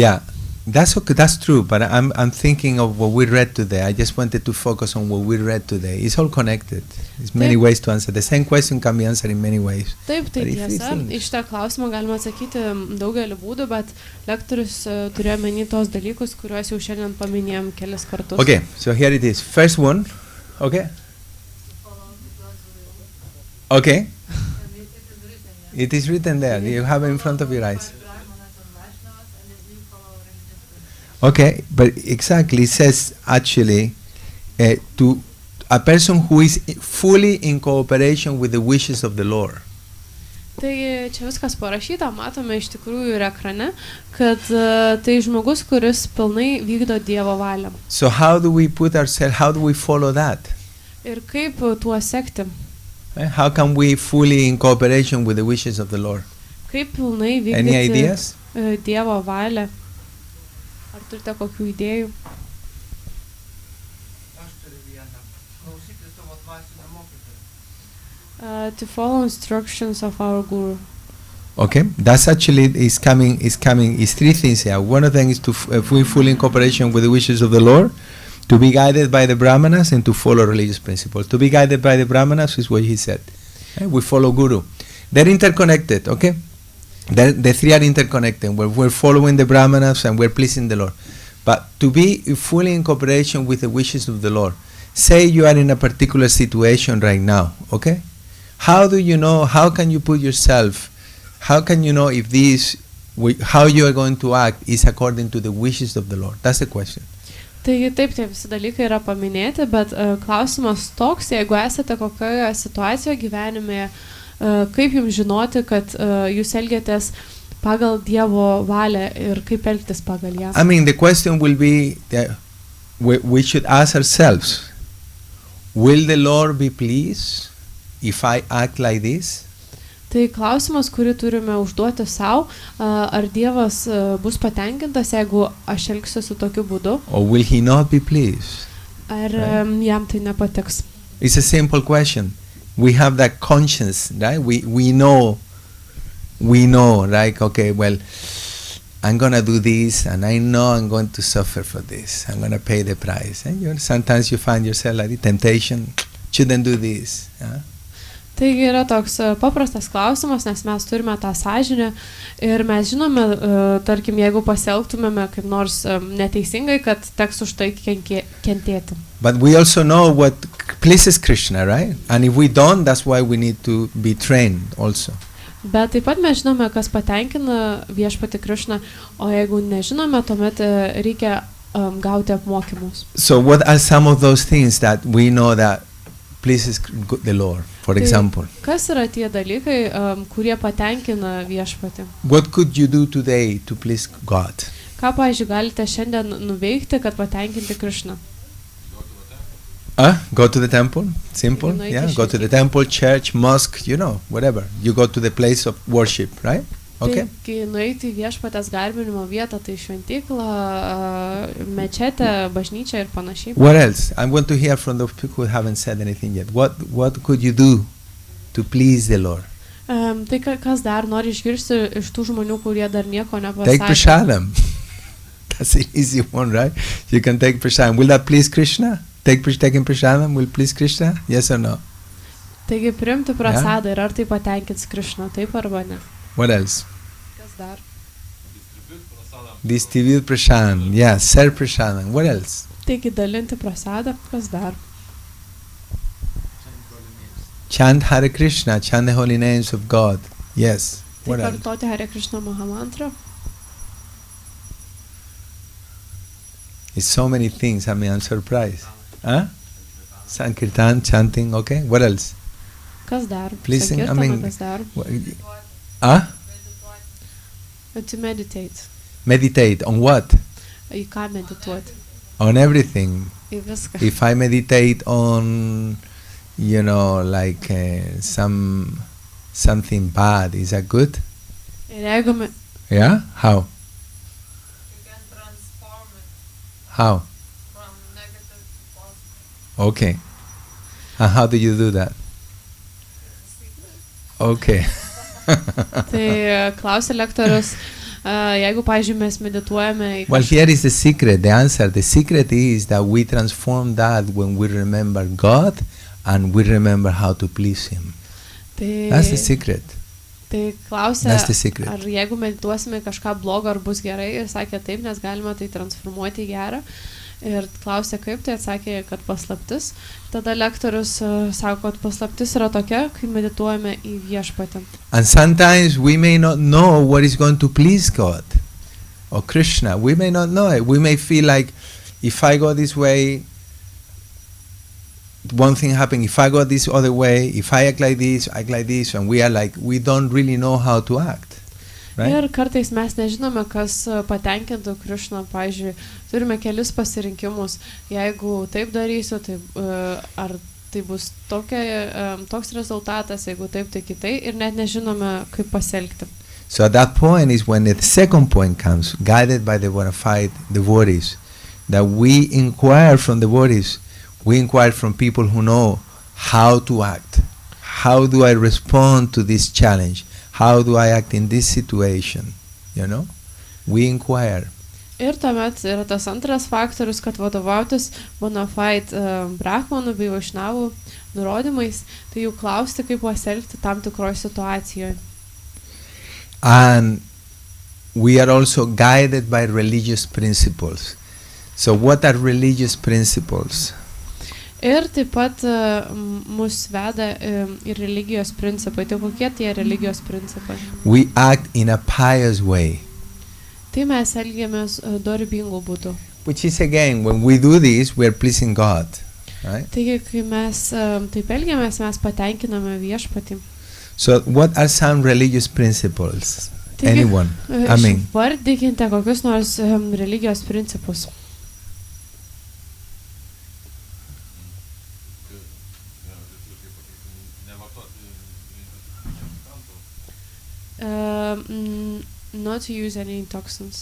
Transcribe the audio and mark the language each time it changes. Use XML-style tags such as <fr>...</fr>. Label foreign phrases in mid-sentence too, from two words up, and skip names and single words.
<en>Yeah, That's okay. That's true. But I'm thinking of what we read today. I just wanted to focus on what we read today. It's all connected. There's many ways to answer. The same question can be answered in many ways.</en> <lt>Taip, tai tiesa. Iš šitą klausimą galima atsakyti daugelį būdų, bet lektorius turėjo meni tos dalykus, kuriuos jau šiandien paminėjom kelis kartus.</lt> <en>Okay, so here it is. First one. Okay. Okay. It is written there. You have it in front of your eyes. Okay, but exactly, it says actually to a person who is fully in cooperation with the wishes of the Lord.</en> <lt>Tai čia viskas parašyta, matome iš tikrųjų ir ekrane, kad tai žmogus, kuris pilnai vykdo Dievo valią.</lt> <en>So how do we put ourselves, how do we follow that?</en> <lt>Ir kaip tuo sekti?</lt> <en>How can we fully in cooperation with the wishes of the Lord?</en> <lt>Kaip pilnai</lt> <en>Any</en> <lt>vykdyti</lt> <en>ideas?</en> <lt>Dievo valią? Ar turite kokių idėjų? Aš turiu vieną. Klausyti savo dvasinio mokytojo.</lt> <en>To follow instructions of our guru. Okay, that's actually is three things here. One of them is to if we fully in cooperation with the wishes of the Lord, to be guided by the Brahmanas and to follow religious principles. To be guided by the Brahmanas is what he said. We follow Guru. They're interconnected, okay? The three are interconnected. We're following the Brahmanas and we're pleasing the Lord. But to be fully in cooperation with the wishes of the Lord. Say you are in a particular situation right now, okay? How do you know, how can you put yourself, how can you know if how you are going to act is according to the wishes of the Lord? That's the question.</en> <lt>Taigi taip, tie visi dalykai yra paminėti, bet klausimas toks, jeigu esate kokioje situacijoje gyvenime, kaip jums žinoti, kad jūs elgiatės pagal Dievo valią ir kaip elgtis pagal ją?</lt> <en>I mean, the question will be, we should ask ourselves, will the Lord be pleased if I act like this?</en> <lt>Tai klausimas, kurį turime užduoti savo, ar Dievas bus patenkintas, jeigu aš elgsiuosi tokiu būdu?</lt> <en>Or will he not be pleased?</en> <lt>Ar jam tai nepatiks?</lt> <en>It's a simple question. We have that conscience, right? We know, right? Okay, well, I'm going to do this and I know I'm going to suffer for this. I'm going to pay the price. And sometimes you find yourself like the temptation, shouldn't do this.</en> <lt>Taigi yra toks paprastas klausimas, nes mes turime tą sąžinę ir mes žinome, tarkim, jeigu pasielgtumėme kaip nors neteisingai, kad teks už tai kentėti.</lt> <en>But we also know what pleases Krishna, right? And if we don't, that's why we need to be trained also.</en> <lt>Bet taip pat mes žinome, kas patenkina viešpatį Krishną, o jeigu nežinome, tuomet reikia gauti apmokymus.</lt> <en>So what are some of those things that we know that pleases the Lord, for example?</en> <lt>Kas yra tie dalykai, kurie patenkina viešpatį?</lt> <en>What could you do today to please God?</en> <lt>Ką, pavyzdžiui, galite šiandien nuveikti, kad patenkinti Krishną?</lt> <en>Go to the temple, simple, yeah. Go to the temple, church, mosque, whatever. You go to the place of worship, right? Okay.</en> <lt>Taigi nueiti į viešpatės garbinimo vietą, tai šventyklą, mečetę, bažnyčią ir panašiai.</lt> <en>What else? I want to hear from those people who haven't said anything yet. What could you do to please the Lord?</en> <lt>Tai kas dar nori išgirsti iš tų žmonių, kurie dar nieko nepasakė?</lt> <en>Take prasadam. That's an easy one, right? You can take prasadam. Will that please Krishna? Taking prasadam will please Krishna? Yes or no?</en> <lt>Taigi priimti prasadą ir ar tai patenkins Krishną, taip arba ne?</lt> <en>What else?</en> <lt>Kas dar?</lt> <en>Distribute prasadam. Yeah, serve prasadam. What else?</en> <lt>Taigi dalinti prasadą, kas dar?</lt> <en>Chant Hare Krishna, chant the holy names of God. Yes. What else?</en> <lt>Kartoti Hare Krishna Mahamantra.</lt> <en>It's so many things. I mean, I'm surprised. Sankirtan, chanting. Okay. What else?</en> <lt>Kas dar?</lt> <en>Pleasing. I mean.</en> <lt>Kas dar?</lt> <en>To meditate. Meditate on what?</en> <lt>Į ką medituoti?</lt> <en>On everything.</en> <lt>Į viską.</lt> <en>If I meditate on, like something bad, is that good?</en> <lt>Ir jeigu</lt> <en>Yeah? How? You can transform it How? from negative to positive. Okay. And how do you do that? Okay.</en> <lt>Tai klausė lektorius, Jeigu, pavyzdžiui, mes medituojame į</lt> <en>Well, here is the secret, the answer. The secret is that we transform that when we remember God and we remember how to please Him. That's the secret.</en> <lt>Tai klausė,</lt> <en>That's the secret.</en> <lt>ar jeigu medituosime kažką blogo, ar bus gerai, ir sakė taip, nes galima tai transformuoti į gerą. Ir klausė kaip, tai atsakė, kad paslaptis. Tada lektorius sako, kad paslaptis yra tokia, kai medituojame į viešpatį.</lt> <en>And sometimes we may not know what is going to please God or Krishna. We may not know it. We may feel like if I go this way, one thing happens. If I go this other way, if I act like this, and we are like, we don't really know how to act. Right?</en> <lt>Ir kartais mes nežinome, kas patenkintų Krišną. Pavyzdžiui, turime kelis pasirinkimus. Jeigu taip darysiu, tai, ar tai bus toks rezultatas, jeigu taip, tai kitai. Ir net nežinome, kaip pasielgti.</lt> <en>So at that point is when the second point comes, guided by the bona fide devotees, that we inquire from devotees, we inquire from people who know how to act. How do I respond to this challenge? How do I act in this situation? You know? We inquire.</en> <lt>Ir tuomet yra tas antras faktorius, kad vadovautis</lt> <la>bona fide</la> <lt>brahmanų bei vaišnavų nurodymais, tai jų klausti, kaip pasielgti tam tikroje situacijoje.</lt> <en>And we are also guided by religious principles. So what are religious principles?</en> <lt>Ir taip pat mus veda į religijos principai. Tai kokie tie religijos principai?</lt> <en>We act in a pious way.</en> <lt>Tai mes elgiamės dorybingų būdų.</lt> <en>Which is again, when we do this, we are pleasing God. Right?</en> <lt>Taigi, kai mes taip elgiamės, mes patenkiname viešpatį.</lt> <en>So what are some religious principles?</en> <lt>Taigi,</lt> <en>Anyone? I mean,</en> <lt>vardykite kokius nors religijos principus.</lt> <en>Not to use any toxins.</en>